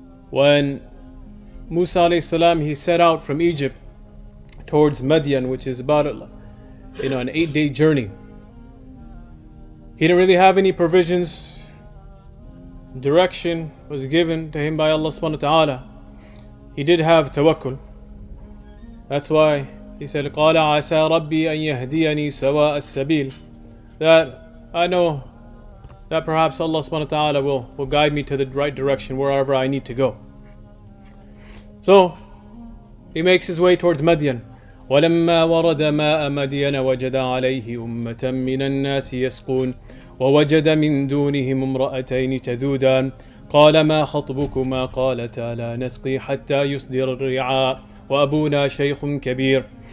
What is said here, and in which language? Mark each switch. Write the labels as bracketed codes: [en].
[en] When Musa alayhi salam, he set out from Egypt towards Madian, which is about an 8-day journey. He didn't really have any provisions. Direction was given to him by Allah subhanahu wa ta'ala. He did have tawakkul. That's why he said, [ar] قَالَ عَسَى رَبِّي أَن يَهْدِيَنِي سَوَاءَ السَّبِيلِ. [en] That I know that perhaps Allah subhanahu wa ta'ala will guide me to the right direction wherever I need to go. So he makes his way towards Madian. [ar] وَلَمَّا وَرَدَ مَاءَ مَدْيَنَ وَجَدَ عَلَيْهِ أُمَّةً مِّنَ النَّاسِ يَسْقُونَ وَوَجَدَ مِن دُونِهِمْ امْرَأَتَيْنِ تَذُودَانِ قَالَ مَا خَطْبُكُمَا قَالَتَا لَا نَسْقِي حَتَّى يُصْدِرَ الرِّعَاءُ وَأَبُونَا شَيْخٌ كَبِيرٌ.